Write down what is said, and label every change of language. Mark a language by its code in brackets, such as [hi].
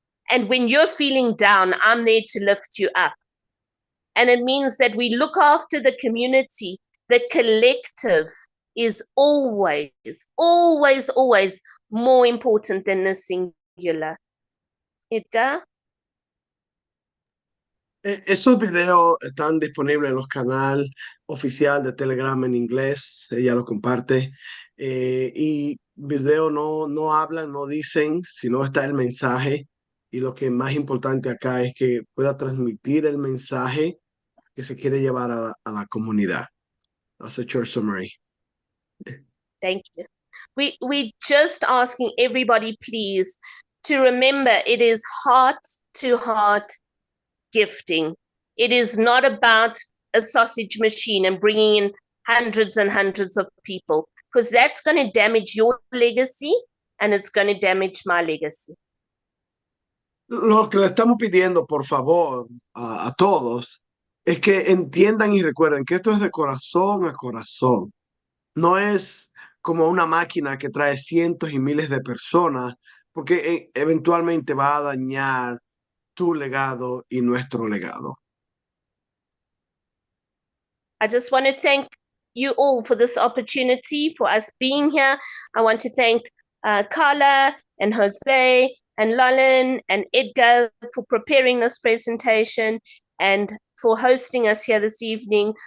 [en] And when you're feeling down, I'm there to lift you up. And it means that we look after the community. The collective is always, always, always more important than the singular. Edgar? [es] Esos videos están disponibles en los canales oficial de Telegram en inglés, ella lo comparte. Y video no hablan, no dicen, sino está el mensaje. Y lo que es más importante acá es que pueda transmitir el mensaje que se quiere llevar a la comunidad. [en] That's a short summary. Thank you. We just asking everybody, please, to remember it is heart to heart gifting. It is not about a sausage machine and bringing in hundreds and hundreds of people, because that's going to damage your legacy and it's going to damage my legacy. [es] Lo que le estamos pidiendo, por favor, a todos, es que entiendan y recuerden que esto es de corazón a corazón. No es como una máquina que trae cientos y miles de personas, porque eventualmente va a dañar tu legado y nuestro legado. [en] I just want to thank you all for this opportunity, for us being here. I want to thank Carla and Jose and Lolin and Edgar for preparing this presentation and for hosting us here this evening.